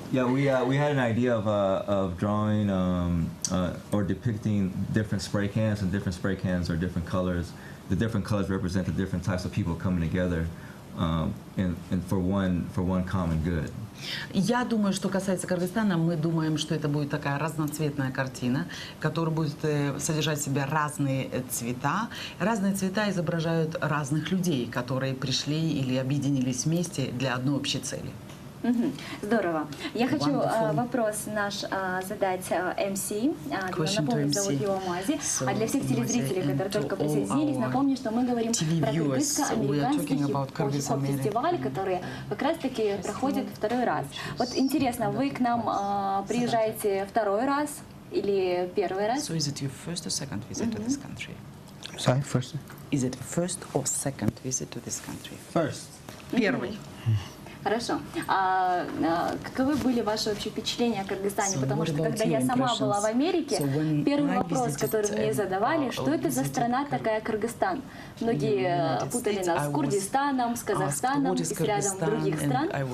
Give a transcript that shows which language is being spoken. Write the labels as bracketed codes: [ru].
[en] Yeah, we had an idea of drawing or depicting different spray cans, and different spray cans are different colors. The different colors represent the different types of people coming together, and for one common good. [ru] Я думаю, что касается Кыргызстана, мы думаем, что это будет такая разноцветная картина, которая будет содержать в себе разные цвета. Разные цвета изображают разных людей, которые пришли или объединились вместе для одной общей цели. Здорово. Я хочу вопрос наш задать МС. Напомню, зовут его Мази. А для всех телезрителей, которые только присоединились, напомню, что мы говорим про кыргызско-американский хип-хоп-фестиваль, который как раз-таки проходит второй раз. Вот интересно, вы к нам приезжаете второй раз или первый раз? [en] So is it your first or second visit to this country? Sorry, first? Is it first or second visit to this country? First. [ru] Первый. Хорошо. Каковы были ваши общие впечатления о Кыргызстане? Потому что, когда я сама была в Америке, первый вопрос, который мне задавали, что это за страна такая Кыргызстан? Многие путали нас с Курдистаном, с Казахстаном и с рядом других стран.